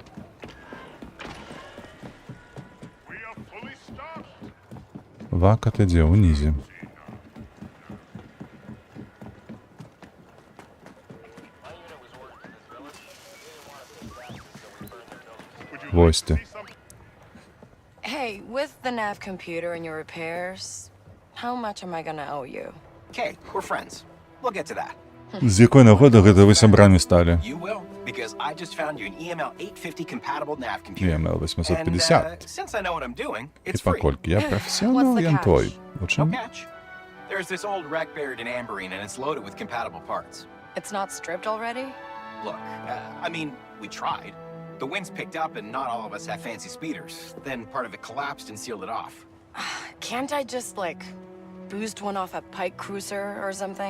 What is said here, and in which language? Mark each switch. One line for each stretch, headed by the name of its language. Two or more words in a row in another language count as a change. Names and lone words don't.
Belarusian: Вака, ты дзе? Унізе. Вось ты.
English: Hey, with the nav computer and your repairs, how much am I gonna owe you? Okay, we're friends. We'll get to that.
Belarusian: З якой нагоди гэта вы сябрамі сталі?
English: You will, because I just found you an EML 850 compatible nav computer. EML And 850. since I know what I'm doing,
Belarusian: І
English: it's free.
Belarusian: паколькі я професіонал, я твой. У
English: No
Belarusian: чым?
English: catch. There's this old wreck buried in Amberine, and it's loaded with compatible parts. It's not stripped already? Look, I mean, we tried. The winds picked up, and not all of us have fancy speeders. Then part of it collapsed and sealed it off. Can't I just, like, boost one off a Pike cruiser or something?